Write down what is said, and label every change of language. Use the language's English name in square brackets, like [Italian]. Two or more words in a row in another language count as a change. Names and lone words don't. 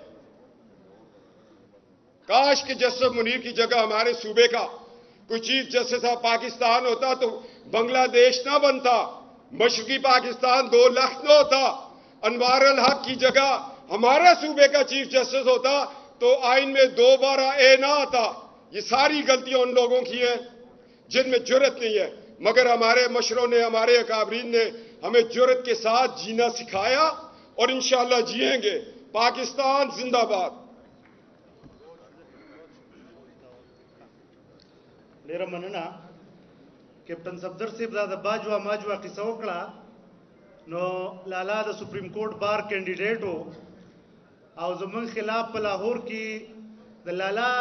[Urdu] کاش کہ جسٹس منیر کی جگہ ہمارے صوبے کا کوئی [English] Chief Justice of Pakistan [Urdu] ہوتا تو بنگلہ دیش نہ بنتا، مشرقی پاکستان 2 لاکھ نہ ہوتا، انوار الحق کی جگہ ہمارے صوبے کا [English] Chief Justice [Urdu] ہوتا تو آئین میں 2(12)A نہ آتا۔ یہ ساری غلطیاں ان لوگوں کی ہیں جن میں جرأت نہیں ہے، مگر ہمارے مشروں نے، ہمارے اکابرین نے ہمیں جرأت کے ساتھ جینا سکھایا اور انشاءاللہ جیئیں گے۔ پاکستان زندہ باد۔ [Pashto] ډیره مننه کیپټن صفدر صاحب، دا د باجوه ماجوه قصه وکړه. نو لالا د [English] Supreme Court Bar candidate [Pashto] و او زمونږ خلاف په لاهور کې د لالا